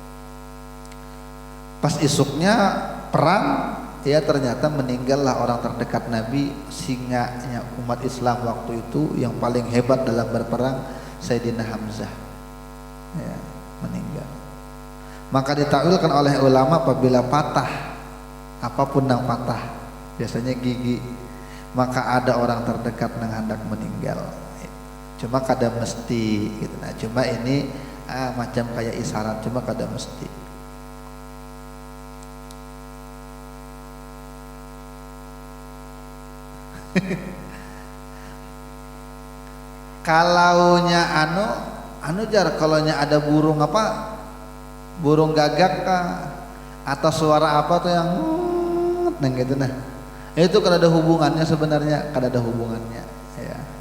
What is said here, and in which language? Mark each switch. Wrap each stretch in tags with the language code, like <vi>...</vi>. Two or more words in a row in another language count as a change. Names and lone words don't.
<id>Pas isuknya perang, ya ternyata meninggallah orang terdekat Nabi, singanya umat Islam waktu itu yang paling hebat dalam berperang, Sayyidina Hamzah, ya, meninggal. Maka ditakwilkan oleh ulama apabila patah, apapun yang patah, biasanya gigi, maka ada orang terdekat yang hendak meninggal. Cuma kada mesti gitu. Nah, cuma ini macam kayak isyarat, cuma kada mesti. Kalaunya anu jar, kalaunya ada burung apa, burung gagak kah, atau suara apa tuh yang neng gitu, nah itu kada ada hubungannya sebenarnya, kada ada hubungannya ya.</id>